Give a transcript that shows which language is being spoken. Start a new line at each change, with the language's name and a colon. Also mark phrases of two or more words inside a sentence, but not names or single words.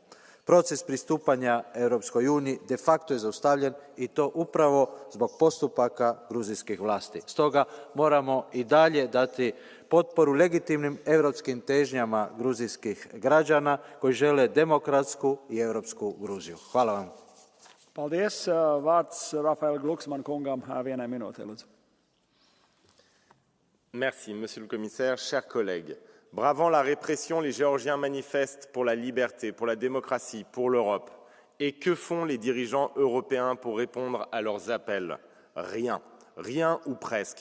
Croatian: Proces pristupanja Europskoj uniji de facto je zaustavljen i to upravo zbog postupaka gruzijskih vlasti. Stoga moramo i dalje dati potporu legitimnim europskim težnjama gruzijskih građana koji žele demokratsku i europsku Gruziju. Hvala vam.
Latvian: Paldies. Vārds Rafael Glucksmann kungam, 1 minūte, lūdzu.
French: Merci, Monsieur le Commissaire, chers collègues. Bravant la répression, les Géorgiens manifestent pour la liberté, pour la démocratie, pour l'Europe. Et que font les dirigeants européens pour répondre à leurs appels? Rien. Rien ou presque.